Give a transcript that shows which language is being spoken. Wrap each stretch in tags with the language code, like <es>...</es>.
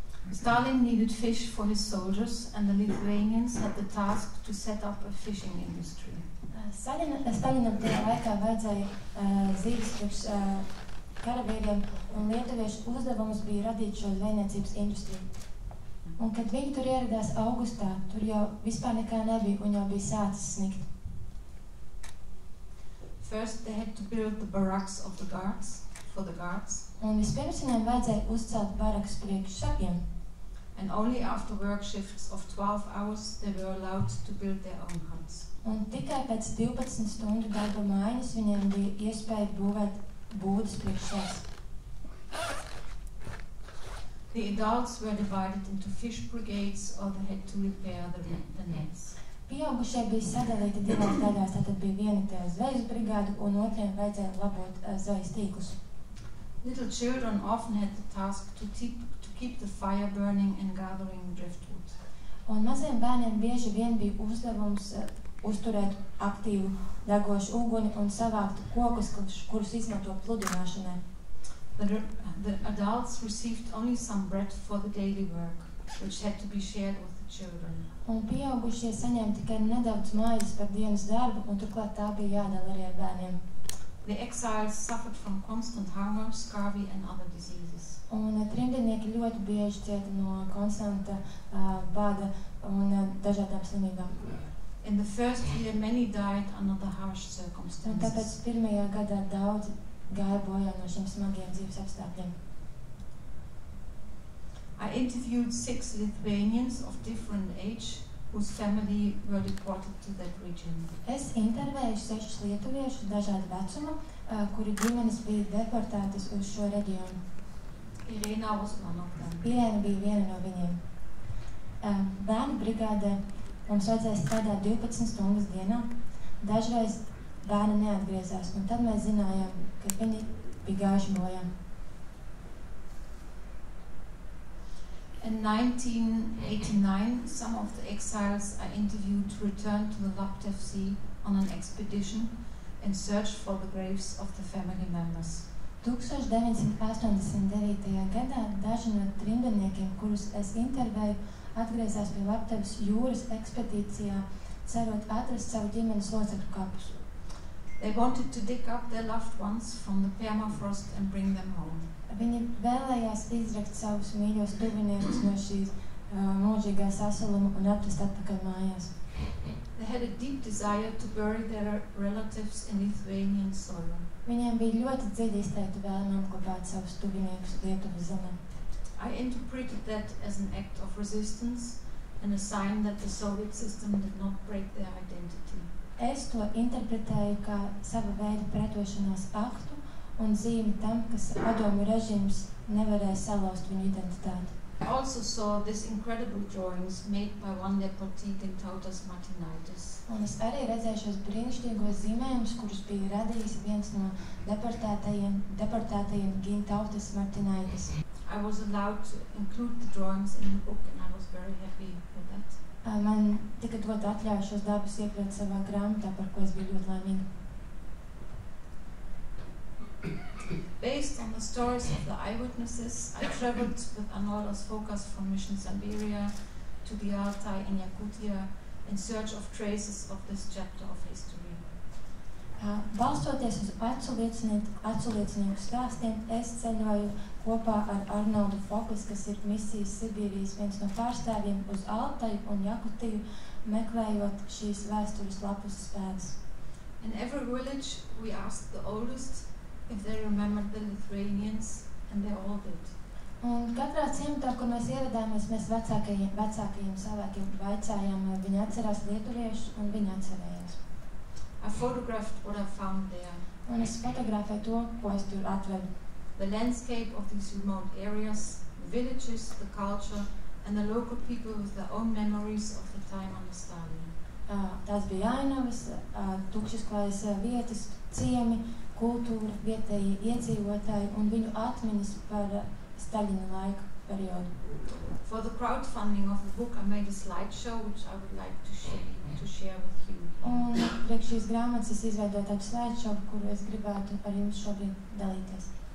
<en>Stalin needed fish for his soldiers, and the Lithuanians had the task to set up a fishing industry.</en> <lv>Stalinam tajā laikā vajadzēja zīves priekš karavīriem, un lietuviešu uzdevums bija radīt šo zvejniecības industriju. Un, kad viņi tur ieradās augustā, tur jau vispār nekā nebija, un jau bija sācis snikt.</lv> <en>First, they had to build the barracks of the guards, for the guards.</en> <lv>Un vispirms viņiem vajadzēja uzcelt barakas priekš sargiem.</lv> <en>And only after work shifts of 12 hours they were allowed to build their own huts.</en> <lv>Un tikai pēc 12 stundu darba maiņas viņiem bija iespēja būvēt būdas priekš sevis.</lv> <en>The adults were divided into fish brigades, or they had to repair the nets.</en> <lv>Pieaugušie bija sadalīti divās daļās, tātad bija viena tie zvejas brigādu un otriem vajadzēja labot zvejas tīklus.</lv> <en>Little children often had the task to keep the fire burning and gathering driftwood.</en> <lv>Un maziem bērniem bieži vien bija uzdevums uzturēt aktīvu degošu uguni un savākt kokus, kurus izmanto pludināšanai.</lv> <en>The adults received only some bread for the daily work, which had to be shared with the children.</en> <lv>Un pieaugušie saņēma tikai nedaudz maizes par dienas darbu, un turklāt tā bija jādala arī ar bērniem.</lv> <en>The exiles suffered from constant hunger, scurvy and other diseases.</en> <lv>Un trimdnieki ļoti bieži cieta no konstanta bada un dažādām slimībām.</lv> <en>In the first year, many died under the harsh</en> <lv>Un</lv> <en>circumstances.</en> <lv>tāpēc pirmajā gadā daudzi gāja bojā no šiem smagiem dzīves apstākļiem.</lv> <en>I interviewed 6 Lithuanians of different age whose family were deported to that region.</en> <lv>Es intervēju 6 lietuviešus dažādu vecumu, kuri ģimenes bija deportētas uz šo reģionu.</lv> <en>Irena was one of them.</en> <lv>Irēna bija viena no viņiem. Bērnu brigādē mums vajadzēja strādāt 12 stundas dienā. Dažreiz bērni neatgriezās, un tad mēs zinājām, ka viņi bija gājuši bojā.</lv> <en>In 1989, some of the exiles I interviewed returned to the Laptev Sea on an expedition in search for the graves of the family members.</en> <lv>1989. gadā daži no trimdniekiem, kurus es intervēju, atgriezās pie Laptevas jūras ekspedīcijā, cerot atrast savu ģimenes locekļu kapus.</lv> <en>They wanted to dig up their loved ones from the permafrost and bring them home.</en> <lv>Viņi vēlējās izrakt savus mīļos tuviniekus no šīs mūžīgā sasaluma un atrast atpakaļ mājās.</lv> <en>They had a deep desire to bury their relatives in Lithuanian soil.</en> <lv>Viņiem bija ļoti dziļi izteikta vēlme apglabāt savus tuviniekus Lietuvas zemē.</lv> <en>I interpreted that as an act of resistance and a sign that the Soviet system did not break their identity.</en> <lv>Es to interpretēju kā sava veida pretošanās aktu un zīmi tam, ka padomju režīms nevarēja salauzt viņu identitāti.</lv> <en>I also saw these incredible drawings made by one deportee, Gintautas Martinaitis.</en> <lv>Un es arī redzēju šos brīnišķīgos zīmējumus, kurus bija radījis viens no deportētajiem Gintautas Martinaitis.</lv> <en>I was allowed to include the drawings in the book and I was very happy with that.</en> <lv>Man tika dot atļauju šos darbus iekļaut savā grāmatā, par ko es biju ļoti laimīga.</lv> <en>Based on the stories of the eyewitnesses, I traveled with Arnoldas Focus from Mission Siberia to the Altai in Yakutia in search of traces of this chapter of history.</en> <lv>Balstoties uz acu-liecinieku stāstiem, es ceļoju kopā ar Arnoldu Fokus, kas ir misijas Sibīrijas viens no pārstāvjiem, uz Altaju un Jakutiju, meklējot šīs vēstures lapus pēdas.</lv> <en>In every village, we asked the oldest if they remembered the Lithuanians, and they all did.</en> <lv>Un katrā ciematā, kur mēs ieradāmies, mēs vecākajiem cilvēkiem vaicājām, vai viņi atcerās lietuviešus, un viņi atcerējās.</lv> <en>I photographed what I found there.</en> <lv>Un es fotografēju to, ko es tur atradu.</lv> <en>The landscape of these remote areas, the villages, the culture, and the local people with their own memories of the time under Stalin.</en> <lv>Tās bija ainavas, tukšas klājas vietas, ciemi, kultūra, vietējie iedzīvotāji un viņu atmiņas par Staļina laika periodu.</lv> <en>For the crowdfunding of the book, I made a slideshow which I would like to share with you.</en> <lv>Un priekš šīs grāmatas es izveidoju tādu slideshow, kuru es gribētu ar jums šobrīd dalīties.</lv>